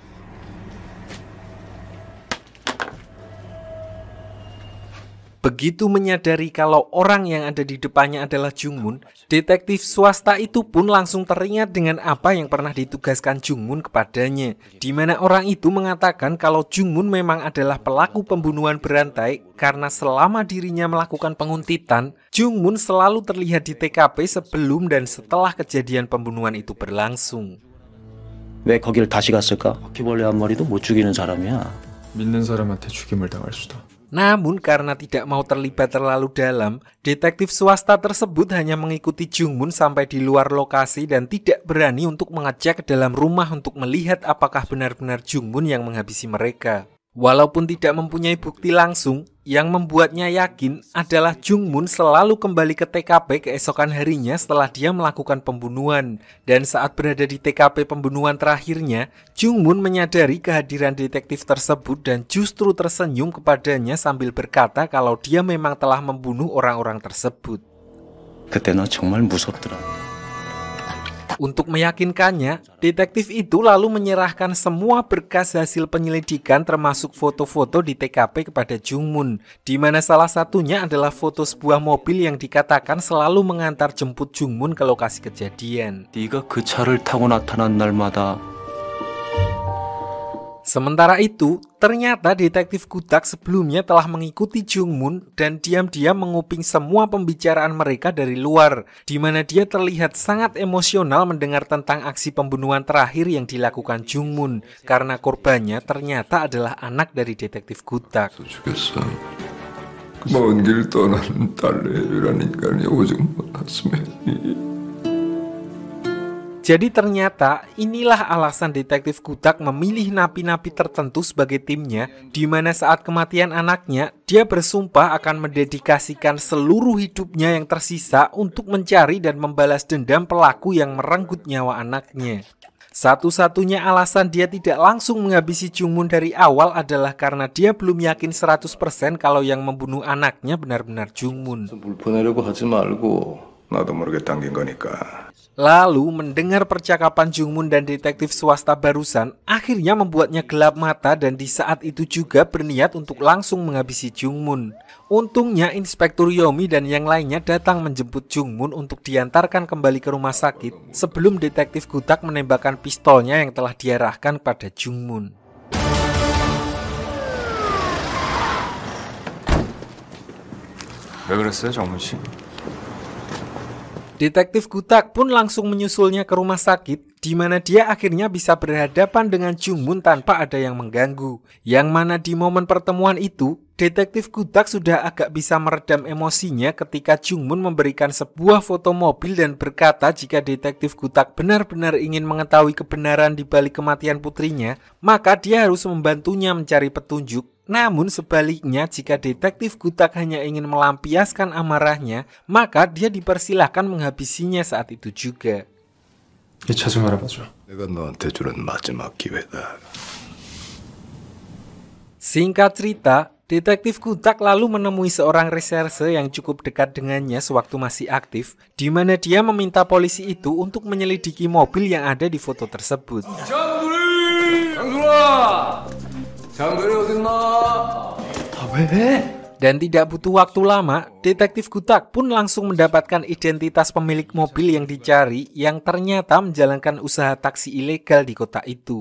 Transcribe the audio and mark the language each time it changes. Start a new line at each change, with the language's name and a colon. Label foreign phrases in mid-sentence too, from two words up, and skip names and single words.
Indonesian: Begitu menyadari kalau orang yang ada di depannya adalah Jung-moon, detektif swasta itu pun langsung teringat dengan apa yang pernah ditugaskan Jung-moon kepadanya, di mana orang itu mengatakan kalau Jung-moon memang adalah pelaku pembunuhan berantai karena selama dirinya melakukan penguntitan, Jung-moon selalu terlihat di TKP sebelum dan setelah kejadian pembunuhan itu berlangsung.
Korean: 왜 거길 다시 갔을까? 바퀴벌레 한 마리도 못 죽이는 사람이야. 믿는 사람한테 죽임을 당할 수도.
Indonesian: Namun karena tidak mau terlibat terlalu dalam, detektif swasta tersebut hanya mengikuti Jung-moon sampai di luar lokasi dan tidak berani untuk mengecek ke dalam rumah untuk melihat apakah benar-benar Jung-moon yang menghabisi mereka. Walaupun tidak mempunyai bukti langsung, yang membuatnya yakin adalah Jungmun selalu kembali ke TKP keesokan harinya setelah dia melakukan pembunuhan. Dan saat berada di TKP pembunuhan terakhirnya, Jungmun menyadari kehadiran detektif tersebut dan justru tersenyum kepadanya sambil berkata kalau dia memang telah membunuh orang-orang tersebut.
Korean: 그때 너 정말 무섭더라.
Indonesian: Untuk meyakinkannya, detektif itu lalu menyerahkan semua berkas hasil penyelidikan termasuk foto-foto di TKP kepada Jungmun, di mana salah satunya adalah foto sebuah mobil yang dikatakan selalu mengantar jemput Jungmun ke lokasi kejadian.
Korean: 네가 그 차를 타고 나타난 날마다
Indonesian: Sementara itu, ternyata detektif Gutak sebelumnya telah mengikuti Jungmun dan diam-diam menguping semua pembicaraan mereka dari luar, di mana dia terlihat sangat emosional mendengar tentang aksi pembunuhan terakhir yang dilakukan Jungmun, karena korbannya ternyata adalah anak dari detektif Gutak.
Korean: 죽였어. 그 먼 길 떠나는 딸내미란 인간이 오직 못났으면.
Indonesian: Jadi ternyata inilah alasan detektif Gutak memilih napi-napi tertentu sebagai timnya, di mana saat kematian anaknya, dia bersumpah akan mendedikasikan seluruh hidupnya yang tersisa untuk mencari dan membalas dendam pelaku yang merenggut nyawa anaknya. Satu-satunya alasan dia tidak langsung menghabisi Jungmun dari awal adalah karena dia belum yakin 100% kalau yang membunuh anaknya benar-benar Jungmun.
Korean: 물보내려고 하지 말고 나도 모르게 당긴 거니까.
Indonesian: Lalu mendengar percakapan Jungmun dan detektif swasta barusan akhirnya membuatnya gelap mata dan di saat itu juga berniat untuk langsung menghabisi Jungmun. Untungnya Inspektur Yomi dan yang lainnya datang menjemput Jungmun untuk diantarkan kembali ke rumah sakit sebelum detektif Gutak menembakkan pistolnya yang telah diarahkan pada Jungmun.
Korean: 왜 그랬어요, 정문 씨?
Indonesian: Detektif Gutak pun langsung menyusulnya ke rumah sakit, di mana dia akhirnya bisa berhadapan dengan Jungmun tanpa ada yang mengganggu. Yang mana di momen pertemuan itu, detektif Gutak sudah agak bisa meredam emosinya ketika Jungmun memberikan sebuah foto mobil dan berkata jika detektif Gutak benar-benar ingin mengetahui kebenaran di balik kematian putrinya, maka dia harus membantunya mencari petunjuk. Namun sebaliknya, jika detektif Gutak hanya ingin melampiaskan amarahnya, maka dia dipersilahkan menghabisinya saat itu juga.
Korean: 이 차 좀 알아봐줘. 내가 너한테 주는 마지막 기회다.
Indonesian: Singkat cerita, detektif Gutak lalu menemui seorang reserse yang cukup dekat dengannya sewaktu masih aktif, di mana dia meminta polisi itu untuk menyelidiki mobil yang ada di foto tersebut. Dan tidak butuh waktu lama, detektif Gutak pun langsung mendapatkan identitas pemilik mobil yang dicari yang ternyata menjalankan usaha taksi ilegal di kota itu.